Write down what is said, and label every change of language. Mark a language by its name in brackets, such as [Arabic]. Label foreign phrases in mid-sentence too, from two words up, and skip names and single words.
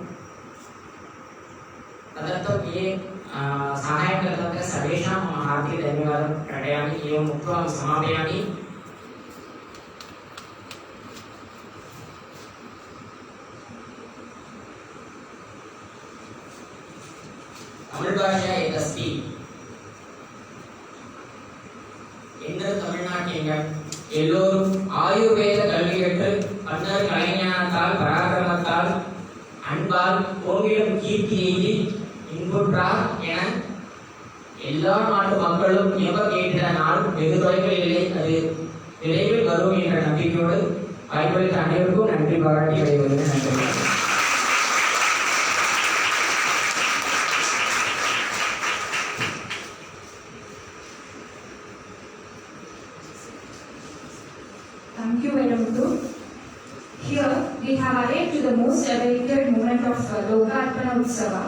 [Sanskrit] तदर्थं ये साहाय्यं कृतवन्तः सर्वेषां मम हार्दिकधन्यवादं प्रकटयामि। एवम् उक्त्वा समापयामि। तमिळ्भाषा यदस्ति [Tamil] எங்கள் தமிழ்நாட்டினர் எல்லோரும் ஆயுர்வேத கல்வி கற்று பன்னர் கலைஞானத்தால் பராக்கிரமத்தால் அன்பால் கோவிலும் கீர்த்தி எய்தி இன்புற்றார் என எல்லா நாட்டு மக்களும் எவ கேட்ட நாள் வெகு தொலைவில் இல்லை, அது விரைவில் வரும் என்ற நம்பிக்கையோடு வாய்ப்பளித்த அனைவருக்கும் நன்றி பாராட்டி விடைபெறுகிறேன். நன்றி. [English] Thank you, Vairamuthu. Here we have arrived to the most awaited moment of Lokarpana Utsava.